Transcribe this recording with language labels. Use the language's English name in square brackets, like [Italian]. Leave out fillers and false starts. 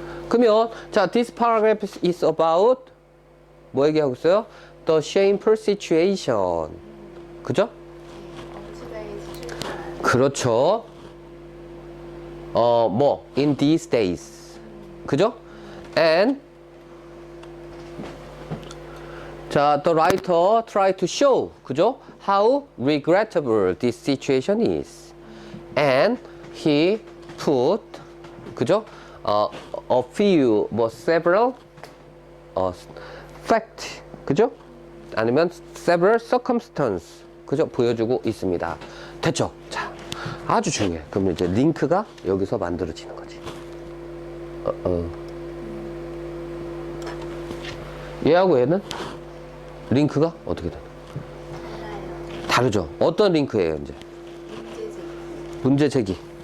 [Korean] 그러면 자, [English] this paragraph is about [Korean] 뭐 얘기하고 있어요? [English] The shameful situation. [Korean] 그죠? [English] Today's children. [Korean] 그렇죠. 뭐 in these days. 그죠? [English] And 자, the writer tried to show, 그죠? How regrettable this situation is. And he put, 그죠? A few, 뭐 several fact, 그죠? [Korean] 아니면 several circumstance, 그죠? 보여주고 있습니다. 됐죠? 자, 아주 중요해. 그럼 이제 링크가 여기서 만들어지는 거지. 얘하고 얘는 링크가 어떻게 되나? 다르죠. 어떤 링크예요, 이제? 문제 제기.